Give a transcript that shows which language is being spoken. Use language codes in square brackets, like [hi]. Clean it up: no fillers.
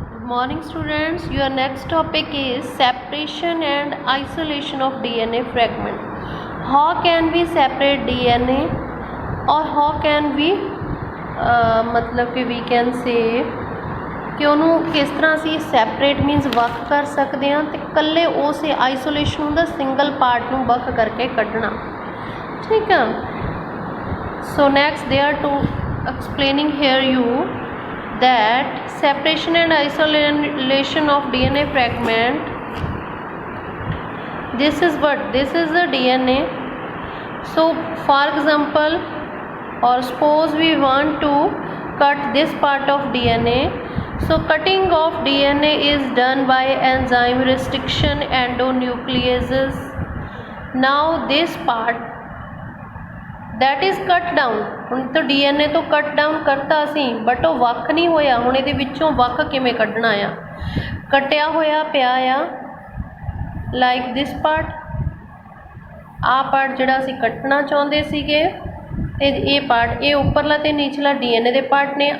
[en] Morning students, your next topic is separation and isolation of DNA fragment. How can we separate DNA or how can we [hi] मतलब कि [en] we can say [hi] कि [pa] ਉਹਨੂੰ ਕਿਸ ਤਰ੍ਹਾਂ ਅਸੀਂ separate means ਵੱਖ ਕਰ ਸਕਦੇ ਹਾਂ ਤੇ ਇਕੱਲੇ ਉਸ ਆਈਸੋਲੇਸ਼ਨ ਹੁੰਦਾ ਸਿੰਗਲ ਪਾਰਟ ਨੂੰ ਵੱਖ ਕਰਕੇ ਕੱਢਣਾ। ਠੀਕ ਆ। [en] So next they are to explaining here you that separation and isolation of DNA fragment, this is the DNA. So for example, or suppose we want to cut this part of DNA, so cutting of DNA is done by enzyme restriction endonucleases. Now this part that is cut down, [pa] ਹੁਣ ਤਾਂ DNA ਤੋਂ ਕੱਟ down ਕਰਤਾ ਅਸੀਂ but ਉਹ ਵੱਖ ਨਹੀਂ ਹੋਇਆ। ਹੁਣ ਇਹਦੇ ਵਿੱਚੋਂ ਵੱਖ ਕਿਵੇਂ ਕੱਢਣਾ ਆ? ਕੱਟਿਆ ਹੋਇਆ ਪਿਆ ਆ [en] like this part, [pa] ਆਹ ਪਾਰਟ ਜਿਹੜਾ ਅਸੀਂ ਕੱਟਣਾ ਚਾਹੁੰਦੇ ਸੀਗੇ ਤੇ ਇਹ ਪਾਰਟ, ਇਹ ਉੱਪਰਲਾ ਤੇ ਨੀਚਲਾ DNA ਦੇ ਪਾਰਟ ਨੇ।